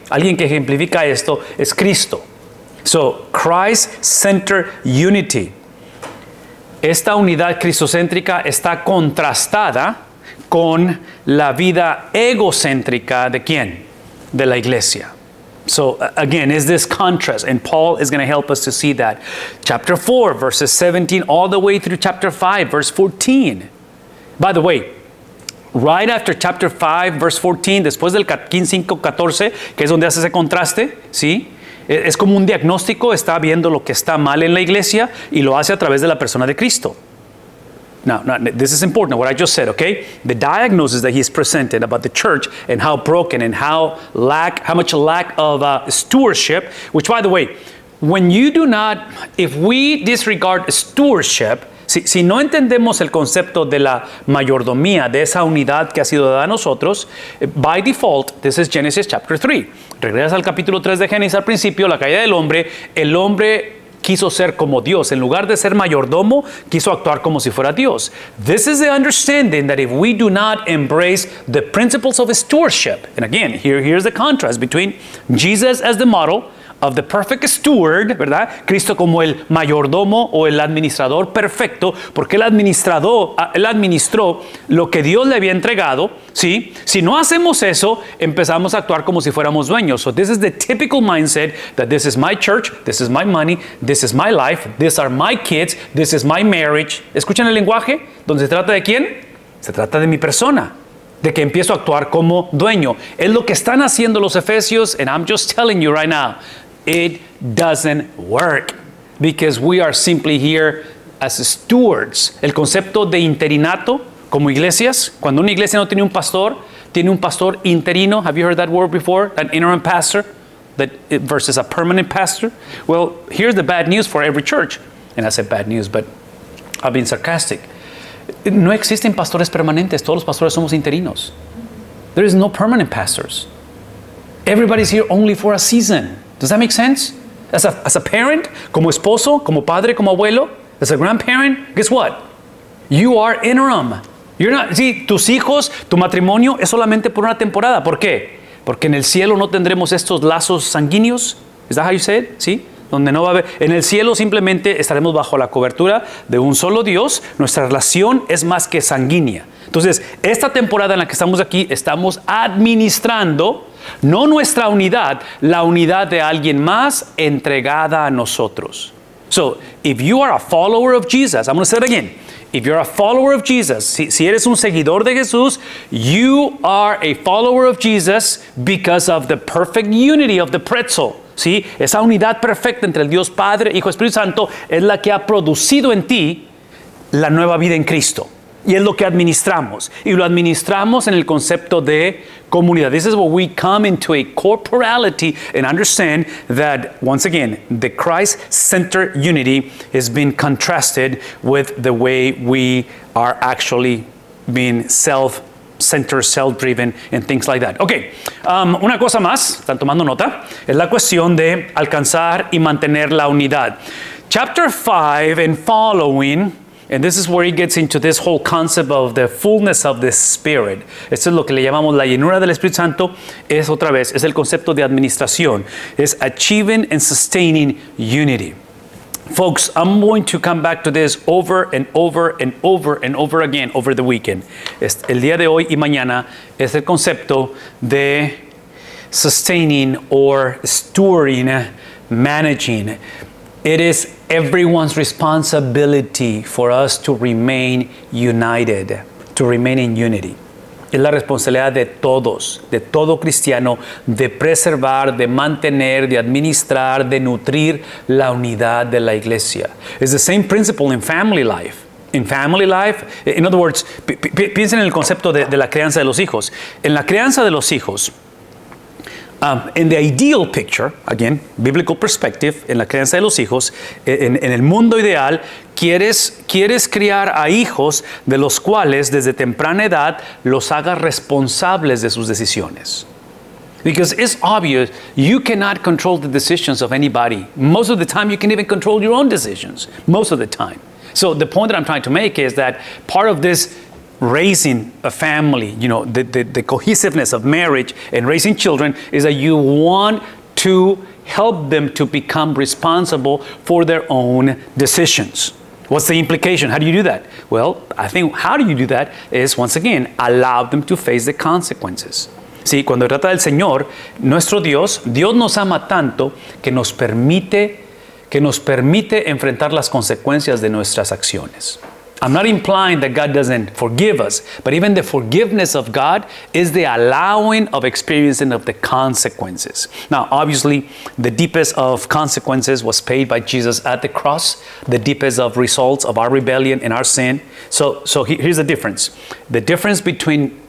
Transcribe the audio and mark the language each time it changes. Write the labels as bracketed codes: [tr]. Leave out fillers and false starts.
[es] Alguien que ejemplifica esto es Cristo. [en] So, Christ-centered unity. [es] Esta unidad cristocéntrica está contrastada con la vida egocéntrica de ¿quién? De la iglesia. [en] So again, is this contrast, and Paul is going to help us to see that. Chapter 4, verses 17, all the way through chapter 5, verse 14. By the way, right after chapter 5, verse 14, [es] después del 15:14, que es donde hace ese contraste, ¿sí? Es como un diagnóstico, está viendo lo que está mal en la iglesia y lo hace a través de la persona de Cristo. [en] Now, this is important, what I just said, okay? The diagnosis that he's presented about the church and how broken and how much lack of stewardship, which, by the way, when you do not, if we disregard stewardship, [es] Si no entendemos el concepto de la mayordomía, de esa unidad que ha sido dada a nosotros, [en] by default, this is Genesis chapter 3. [es] Regresas al capítulo 3 de Génesis al principio, la caída del hombre, el hombre quiso ser como Dios. En lugar de ser mayordomo, quiso actuar como si fuera Dios. [en] This is the understanding that if we do not embrace the principles of stewardship, and again, here's the contrast between Jesus as the model of the perfect steward, [es] ¿verdad? Cristo como el mayordomo o el administrador perfecto, porque él administró lo que Dios le había entregado, ¿sí? Si no hacemos eso, empezamos a actuar como si fuéramos dueños. [en] So this is the typical mindset that this is my church, this is my money, this is my life, these are my kids, this is my marriage. [es] ¿Escuchan el lenguaje? ¿Donde se trata de quién? Se trata de mi persona. De que empiezo a actuar como dueño. Es lo que están haciendo los efesios, [en] and I'm just telling you right now, it doesn't work because we are simply here as stewards. [es] El concepto de interinato como iglesias, cuando una iglesia no tiene un pastor interino. [en] Have you heard that word before? An interim pastor versus a permanent pastor? Well, here's the bad news for every church. And I said bad news, but I've been sarcastic. [es] No existen pastores permanentes. Todos los pastores somos interinos. [en] There is no permanent pastors. Everybody's here only for a season. Does that make sense? As a parent, [es] como esposo, como padre, como abuelo, [en] as a grandparent, guess what? You are interim. You're not, [es] sí, tus hijos, tu matrimonio es solamente por una temporada. ¿Por qué? Porque en el cielo no tendremos estos lazos sanguíneos. [en] Is that how you say it? [es] ¿Sí? Donde no va a haber. En el cielo simplemente estaremos bajo la cobertura de un solo Dios. Nuestra relación es más que sanguínea. Entonces, esta temporada en la que estamos aquí, estamos administrando no nuestra unidad, la unidad de alguien más entregada a nosotros. [en] So, if you are a follower of Jesus, I'm going to say it again. If you're a follower of Jesus, [es] si eres un seguidor de Jesús, [en] you are a follower of Jesus because of the perfect unity of the pretzel. [es] ¿Sí? Esa unidad perfecta entre el Dios Padre, Hijo y Espíritu Santo es la que ha producido en ti la nueva vida en Cristo. Y es lo que administramos. Y lo administramos en el concepto de comunidad. [en] This is where we come into a corporality and understand that, once again, the Christ-centered unity is being contrasted with the way we are actually being self-centered, self-driven, and things like that. [es] Ok, una cosa más, están tomando nota, es la cuestión de alcanzar y mantener la unidad. [en] Chapter 5 and following, and this is where he gets into this whole concept of the fullness of the Spirit. [es] Esto es lo que le llamamos la llenura del Espíritu Santo. Es otra vez, es el concepto de administración. [en] Es achieving and sustaining unity. Folks, I'm going to come back to this over and over and over and over again over the weekend. [es] El día de hoy y mañana es el concepto de [en] sustaining or stewarding, managing. It is everyone's responsibility for us to remain united, to remain in unity. [es] Es la responsabilidad de todos, de todo cristiano, de preservar, de mantener, de administrar, de nutrir la unidad de la iglesia. [en] It's the same principle in family life. In family life, in other words, [es] piensen en el concepto de la crianza de los hijos. En la crianza de los hijos, [en] in the ideal picture, again, biblical perspective, [es] en la crianza de los hijos, en el mundo ideal, quieres criar a hijos de los cuales desde temprana edad los hagas responsables de sus decisiones. [en] Because it's obvious, you cannot control the decisions of anybody. Most of the time, you can even control your own decisions. Most of the time. So the point that I'm trying to make is that part of this raising a family, you know, the cohesiveness of marriage and raising children is that you want to help them to become responsible for their own decisions. What's the implication? How do you do that? Well, I think how do you do that is, once again, allow them to face the consequences. [es] Sí, cuando trata del Señor, nuestro Dios nos ama tanto que nos permite enfrentar las consecuencias de nuestras acciones. [en] I'm not implying that God doesn't forgive us, but even the forgiveness of God is the allowing of experiencing of the consequences. Now, obviously, the deepest of consequences was paid by Jesus at the cross, the deepest of results of our rebellion and our sin. So here's the difference. The difference between